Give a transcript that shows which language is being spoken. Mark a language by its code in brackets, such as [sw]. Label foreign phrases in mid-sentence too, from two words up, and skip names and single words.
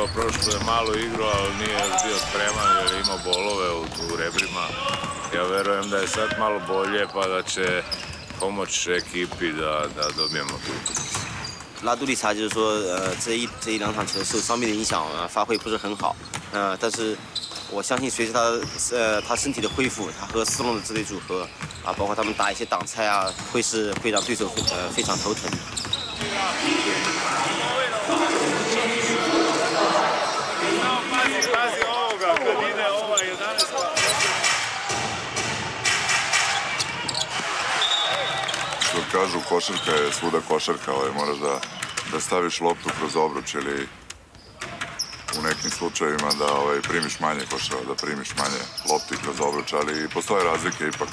[sr] prošlo je malo igrao, ali nije bio spreman jer je imao bolove u rebrima. Ja verujem da je sad malo bolje pa da će pomoći ekipi da dobijemo tu utakmicu. [zh] 拉杜丽莎就是说，这一两场球受伤病的影响，发挥不是很好。但是我相信随着他身体的恢复，他和斯隆的这类组合包括他们打一些挡拆会让对手非常头疼。 [sr] Što kažu, košarka je svuda košarka, moraš da staviš loptu kroz obruč ili u nekim slučajevima da primiš manje koševa, da primiš manje lopti kroz obruč, ali postoje razlike ipak.